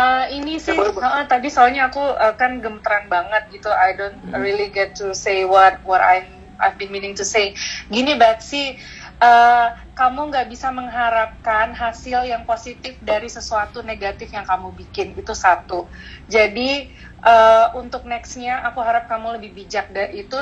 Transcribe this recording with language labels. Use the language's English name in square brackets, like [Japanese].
[Indonesian] Ini sih tadi soalnya aku kan gemeteran banget gitu. [English] I don't really get to say what I've been meaning to say. [Indonesian] Gini Betsy, kamu nggak bisa mengharapkan hasil yang positif dari sesuatu negatif yang kamu bikin, itu satu. Jadi untuk nextnya aku harap kamu lebih bijak dari itu.